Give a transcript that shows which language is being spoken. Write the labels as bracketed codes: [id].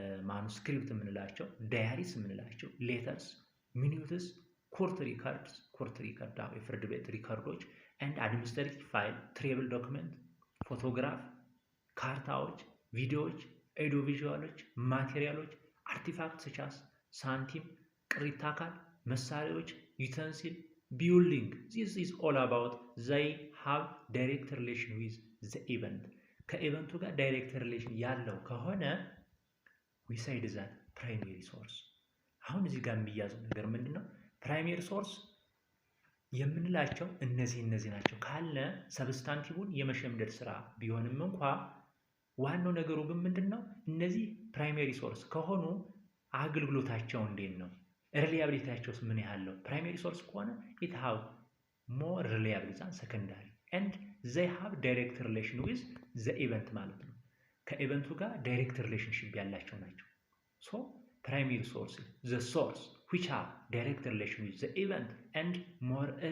[en] ማኑስክሪፕት የምንላቸው ዳያሪስ የምንላቸው ሌተርስ፣ ሚኒትስ፣ ኮርት ሪካርድ [am] የፍርድ ቤት ሪካርዶች [en] and administrative file, travel document, ፎቶግራፍ፣ ካርታዎች፣ ቪዲዮዎች፣ ኤዲዮ ቪዥዋሎች፣ ማቴሪያሎች፣ አርቲፋክት ሰቻስ [am] ሳንቲም፣ ቅሪተ አካል፣ መሳሪያዎች፣ [en] ዩተንሲል፣ ቢልዲንግ. this is all about they have direct relation with the event. [am] ከኢቨንቱ ጋር ዳይሬክት ሪሌሽን ያለው ከሆነ [en] we said that primary source. [am] አሁን እዚህ ጋር የሚያዘው ነገር ምንድነው? ፕራይሜሪ ሶርስ የምንላቸው እነዚህ ናቸው ካለ ሰብስታንቲቭን የመሸምደድ ስራ ቢሆንም እንኳ ዋናው ነገሩ ግን ምንድነው? እነዚህ ፕራይሜሪ ሶርስ ከሆኑ አገልግሎታቸው እንዴት ነው? ሪላያቢሊቲያቸውስ ምን ያህል ነው? ፕራይሜሪ ሶርስ ከሆነ [en] it have more reliable than secondary and they have direct relation with the event [am] ማለት ነው። ከኢቨንቱ ጋር ዳይሬክት ሪሌሽንሺፕ ያላቸው ናቸው። [en] so primary source, the source which have direct relation with the event and more